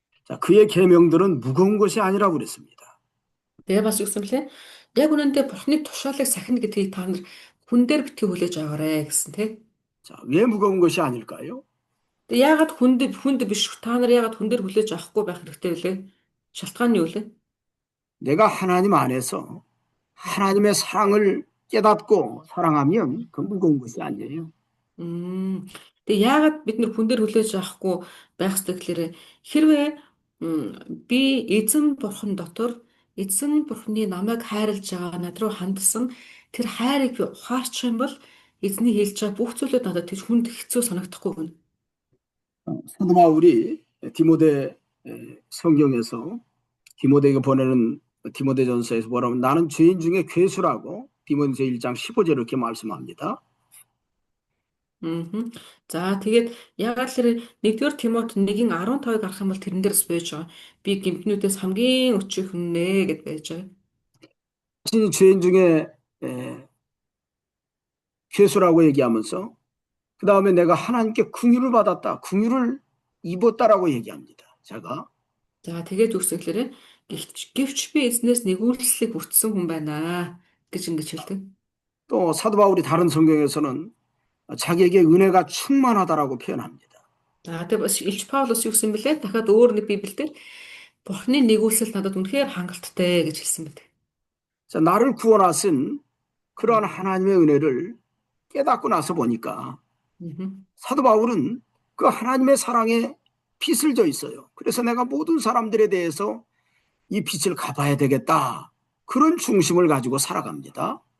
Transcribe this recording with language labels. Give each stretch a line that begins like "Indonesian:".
Korean: 자, 그의 계명들은 무거운 것이 아니라고 그랬습니다.
Mongolian: Тэгээ бас югсэн блэ? Яг үнэндээ Бурхны тушаалыг сахина гэдгийг та нар хүн дээр битгий хүлээж аваарэ гэсэн тий.
Korean: 자, 왜 무거운 것이 아닐까요?
Mongolian: Тэгээ яагаад хүнд биш та нар яагаад хүн дээр хүлээж авахгүй байх хэрэгтэй вэ? шалтгаан нь юу вэ?
Korean: 내가 하나님 안에서 하나님의 사랑을 깨닫고 사랑하면 그 무거운 것이 아니에요.
Mongolian: Тэгээ яагаад бид нэр хүн дээр хүлээж авахгүй байх ёстой гэхээр хэрвээ би эзэн бурхан дотор эзэн бурханы намайг хайрлаж байгаа над руу хандсан тэр хайрыг би ухаарчих юм бол эзний хэлж байгаа бүх зүйлүүд надад тэр хүнд хэцүү санагдахгүй гэнэ.
Korean: 사도 바울이 디모데 성경에서 디모데에게 보내는 디모데전서에서 뭐라면 나는 죄인 중에 괴수라고 디모데서 1장 15절에 이렇게 말씀합니다. Мгм.
Mongolian: За тэгээд ягаад тэр нэгдүгээр Тимот 1:15-ыг харах юм бол тэрэн дээрс байж байгаа. Би гэмтнүүдээс хамгийн өчөөхөн нэ гэд байж байгаа.
Korean: 자신이 죄인 중에 에, 괴수라고 얘기하면서 그 다음에 내가 하나님께 긍휼을 받았다, 긍휼을 입었다라고 얘기합니다. 제가
Mongolian: За тэгээд үгсэглээрээ гэвч би эзнээс нэгүүлслийг хүртсэн хүн байна гэж ингэж хэлдэг.
Korean: 또 사도 바울이 다른 성경에서는 자기에게 은혜가 충만하다라고 표현합니다.
Mongolian: За тэгээд бас Илч Паулус юу гэсэн бэлээ? Дахиад өөр нэг Библиэлд Бурхны нэгүүлсэл надад үнэхээр хангалттай гэж хэлсэн байдаг.
Korean: 자, 나를 구원하신 그러한 하나님의 은혜를 깨닫고 나서 보니까 Мгм. 사도 바울은 그 하나님의 사랑에 빚을 져 있어요. 그래서 내가 모든 사람들에 대해서 이 빚을 갚아야 되겠다. 그런 중심을 가지고 살아갑니다.